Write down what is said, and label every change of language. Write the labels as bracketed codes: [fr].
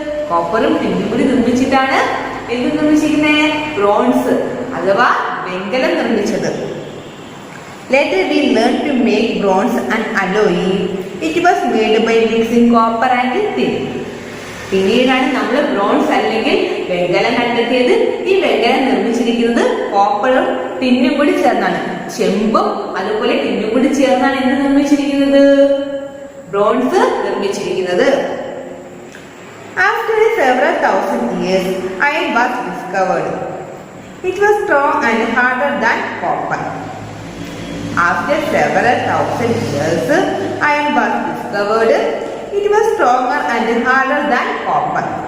[ml] കോപ്പറും ടിന്നും കൂടി നിർമ്മിച്ചിട്ടാണ് എന്ത് നിർമ്മിച്ചിരിക്കുന്നത്? ബ്രോൺസ് അഥവാ വെങ്കലം നിർമ്മിച്ചത്. [en] Later we learned to make bronze and alloy. It was made by mixing copper and tin. [ml] പിന്നീടാണ് നമ്മൾ ബ്രോൺസ് അല്ലെങ്കിൽ വെങ്കലം കണ്ടെത്തിയത്. ഈ വെങ്കലം നിർമ്മിച്ചിരിക്കുന്നത് കോപ്പറും ടിന്നും കൂടി ചേർന്നാണ്. ചെമ്പും അതുപോലെ ടിന്നും കൂടി ചേർന്നാണ് എന്ത് നിർമ്മിച്ചിരിക്കുന്നത്? ബ്രോൺസ് നിർമ്മിച്ചിരിക്കുന്നത്. [en] After several thousand years, iron was discovered. It was strong and harder than copper. After several thousand years, iron was discovered. It was stronger and harder than copper.